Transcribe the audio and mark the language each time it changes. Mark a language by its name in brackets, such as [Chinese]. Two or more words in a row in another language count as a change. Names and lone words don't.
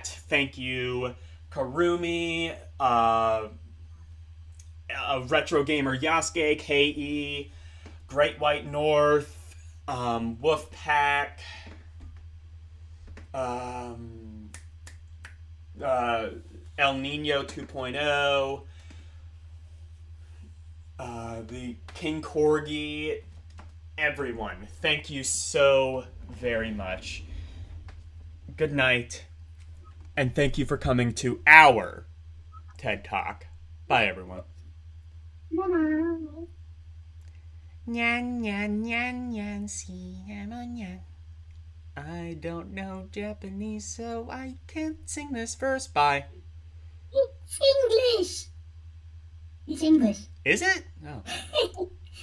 [English] Thank you, Karumi, Retro Gamer Yasuke, KE, Great White North, Wolfpack, El Nino 2.0, the King Corgi, everyone. Thank you so very much. Good night, and thank you for coming to our TED Talk. Bye, everyone. Nyan, nyan, nyan, nyan, si, nyan. I don't know Japanese, so I can't sing this verse. Bye. It's English. It's English. Is it? Oh.